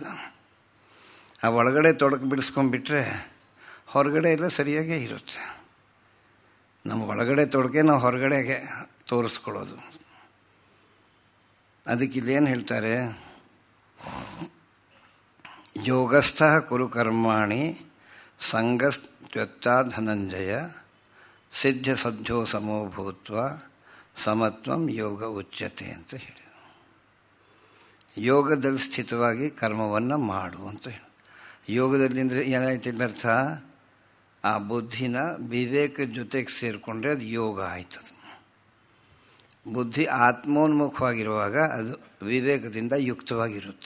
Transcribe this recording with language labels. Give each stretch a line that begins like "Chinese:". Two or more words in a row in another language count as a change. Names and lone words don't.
Kannada: ಆ ಒಳಗಡೆ ತೊಡಕು ಬಿಡಿಸ್ಕೊಂಡ್ಬಿಟ್ರೆ ಹೊರಗಡೆ ಎಲ್ಲ ಸರಿಯಾಗೇ ಇರುತ್ತೆ. ನಮ್ಮ ಒಳಗಡೆ ತೊಡಕೆ ನಾವು ಹೊರಗಡೆಗೆ ತೋರಿಸ್ಕೊಳ್ಳೋದು. ಅದಕ್ಕೆ ಇಲ್ಲೇನು ಹೇಳ್ತಾರೆ,
Sanskrit: ಯೋಗಸ್ಥ ಕುರು ಕರ್ಮಾಣಿ ಸಂಗಸ್ತ್ಯತ್ತ ಧನಂಜಯ ಸಿದ್ಧ ಸದ್ಯೋ ಸಮೋ ಭೂತ್ವ ಸಮತ್ವಂ ಯೋಗ ಉಚ್ಯತೆ
Kannada: ಅಂತ ಹೇಳಿ. ಯೋಗದಲ್ಲಿ ಸ್ಥಿತವಾಗಿ ಕರ್ಮವನ್ನು ಮಾಡು ಅಂತ ಹೇಳಿ. ಯೋಗದಲ್ಲಿ ಅಂದರೆ ಏನಾಯ್ತಿಲ್ಲ ಅರ್ಥ, ಆ ಬುದ್ಧಿನ ವಿವೇಕದ ಜೊತೆಗೆ ಸೇರಿಕೊಂಡ್ರೆ ಅದು ಯೋಗ ಆಯ್ತದು. ಬುದ್ಧಿ ಆತ್ಮೋನ್ಮುಖವಾಗಿರುವಾಗ ಅದು ವಿವೇಕದಿಂದ ಯುಕ್ತವಾಗಿರುತ್ತೆ.